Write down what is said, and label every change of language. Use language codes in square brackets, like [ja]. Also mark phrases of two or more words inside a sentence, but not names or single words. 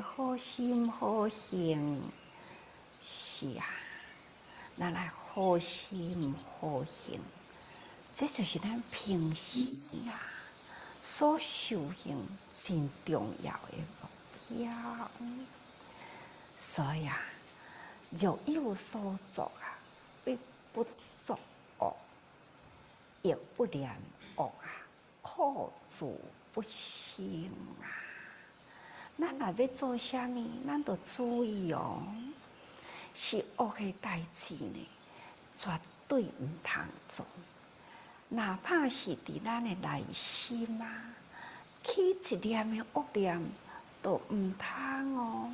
[nan] 好心好行，是啊，咱来好心好行，这就是咱平时啊所修行真重要的目标。所以啊，若有所作啊，必不作恶，亦不念恶啊，口自不行啊！咱若要做啥物，咱着注意哦。是恶的代志呢，绝对唔通做。哪怕是伫咱的内心啊，起一念的恶念，都唔通哦。